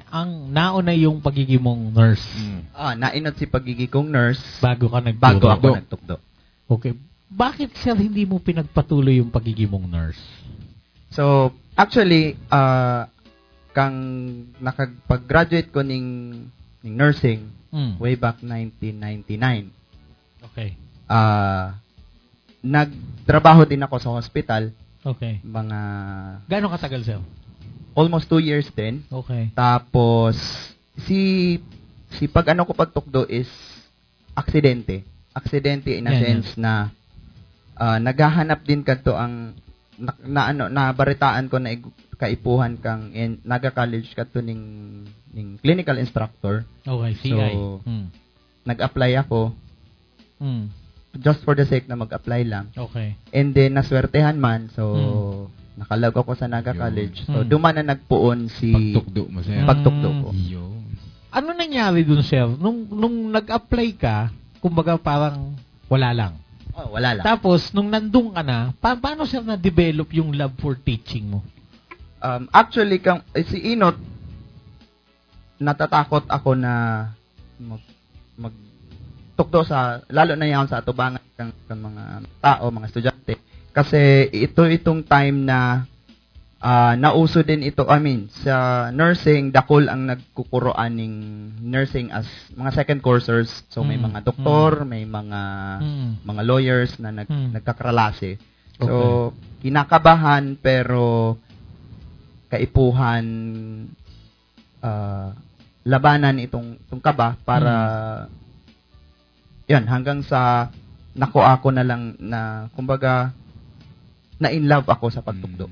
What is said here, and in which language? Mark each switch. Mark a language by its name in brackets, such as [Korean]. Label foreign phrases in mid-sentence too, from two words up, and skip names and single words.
[Filipino] Ang nauna yung pagiging mong nurse [Bikol] Nainot si pagiging kong nurse [Filipino] bago ka nagturo? [Bikol] bago ako nagtukdo. [Filipino] Okay. Bakit sir hindi mo pinagpatuloy yung pagiging mong nurse? [Bikol] So, actually, kang nakapag-graduate ko ning nursing [English] way back [Bikol] 1999. [Filipino] Okay. Nagtrabaho din ako sa hospital, Okay. mga Gaano katagal sir? [English] almost 2 years din. [Filipino] Okay. [Bikol] Tapos, si pag ano ko pagtukdo is aksidente. Aksidente [English] in a [Filipino] Yan, [Bikol] sense na naghahanap din kadto ang nabaritaan ko na kaipuhan kang Naga College kadto ning clinical instructor. [Filipino] Okay, CI. So, nag-apply ako [English] just for the sake [Filipino] na mag-apply lang. Okay. [Bikol] And then naswertehan man, so nakalag ako sa Naga [Filipino] Yun. [Bikol] College. So duman na nagpuon si Pagtukdo mo, sir. pagtukdo ko. [Filipino] Yun. Ano nangyari dun sir? Nung nag-apply ka, kumbaga parang wala lang. Oh, wala lang. Tapos, nung nandun ka na, paano sir na-develop yung [English] love for teaching [Filipino] mo? [Bikol] Actually, si Inot, natatakot ako na magtukdo sa, lalo na yan sa atubangan ng mga tao, mga estudyante. Kasi itong time na nauso din ito, sa nursing, dakol ang nagkukuroan ng nursing as mga [English] second coursers. [Bikol] So, may mga doktor, may mga lawyers na nagkakralase. So, kinakabahan pero kaipuhan labanan itong kaba para yan hanggang sa nako ako na lang na kumbaga na in love ako sa pagtukdo.